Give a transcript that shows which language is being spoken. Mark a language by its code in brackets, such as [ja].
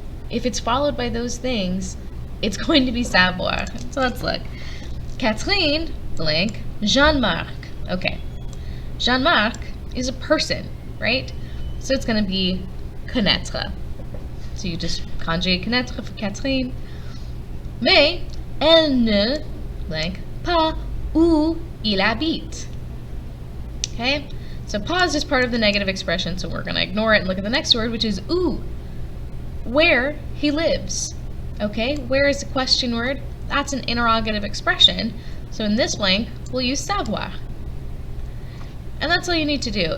[en] If it's followed by those things, it's going to be savoir. So let's look. Catherine, blank, Jean-Marc. Okay. Jean-Marc is a person, right? So it's going to be connaître. So you just conjugate connaître for Catherine. [fr] Mais elle ne, blank, pas où il habite. [en] Okay? So pas is part of the negative expression, so we're going to ignore it and look at the next word, which is où. Where he lives. Okay? Where is the question word? That's an interrogative expression. So in this blank, we'll use savoir. And that's all you need to do.